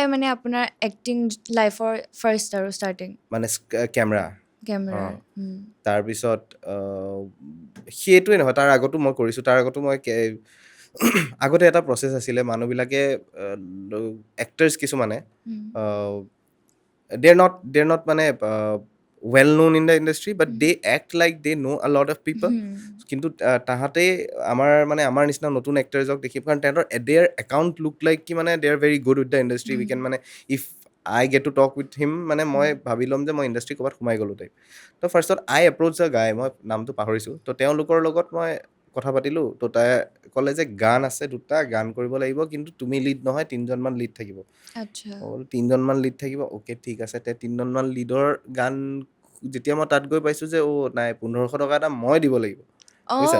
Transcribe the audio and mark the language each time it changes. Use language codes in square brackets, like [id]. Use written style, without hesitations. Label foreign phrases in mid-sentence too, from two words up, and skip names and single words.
[as] সেয়াই মানে আপোনাৰ এক্টিং লাইফৰ ফাৰ্ষ্ট আৰু ষ্টাৰ্টিং মানে কেমেৰা কেমেৰাৰ তাৰপিছত সেইটোৱে নহয় তাৰ আগতো মই কৰিছোঁ তাৰ আগতো মই আগতে এটা প্ৰচেছ আছিলে মানুহবিলাকে এক্টাৰ্ছ কিছুমানে [en] they're not [as] মানে [en] well known in the industry but they act like they know a lot of people [as] কিন্তু তাহাঁতে আমাৰ নিচিনা নতুন এক্টাৰ্ছক দেখি কাৰণ তাহাঁতৰ [en] their account look like [as] কি মানে [en] they are very good with the industry we can [as] মানে [en] if I get to talk with him [as] মানে মই ভাবি ল'ম যে মই ইণ্ডাষ্ট্ৰি ক'ৰবাত সোমাই গ'লোঁ টাইপ তো ফাৰ্ষ্টত [en] I approach the guy [as] মই নামটো পাহৰিছোঁ তো তেওঁলোকৰ লগত মই কথা পাতিলোঁ তো তাই ক'লে যে গান আছে 2টা গান কৰিব লাগিব কিন্তু তুমি লিড নহয় 3জনমান লিড থাকিব আচ্ছা 3জনমান লিড থাকিব অ'কে ঠিক আছে তে 3জনমান লিডৰ গান যেতিয়া মই তাত গৈ পাইছোঁ যে নাই 1500 টকা এটা মই দিব লাগিব বুজিছা